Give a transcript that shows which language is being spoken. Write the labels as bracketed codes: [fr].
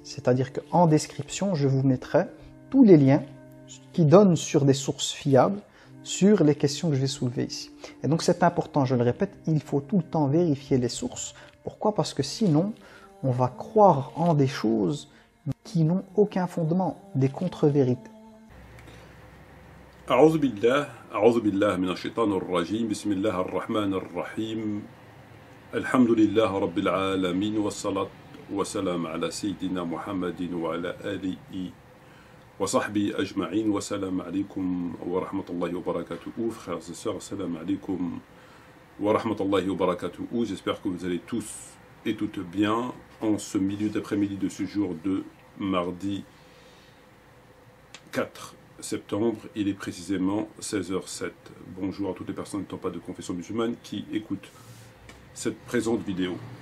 [fr] C'est-à-dire qu'en description, je vous mettrai tous les liens qui donnent sur des sources fiables sur les questions que je vais soulever ici. Et donc c'est important, je le répète, il faut tout le temps vérifier les sources. Pourquoi? Parce que sinon, on va croire en des choses qui n'ont aucun fondement, des contre-vérités. [ar] أعوذ بالله من الشيطان الرجيم بسم الله الرحمن الرحيم الحمد لله رب العالمين والصلاة والسلام على سيدنا محمد وعلى آله وصحبه أجمعين والسلام عليكم ورحمة الله وبركاته. [fr] Frères et sœurs, [ar] السلام عليكم ورحمة الله وبركاته. [fr] J'espère que vous allez tous et toutes bien en ce milieu d'après-midi de ce jour de mardi 4 septembre, il est précisément 16h07. Bonjour à toutes les personnes n'étant pas de confession musulmane qui écoutent cette présente vidéo.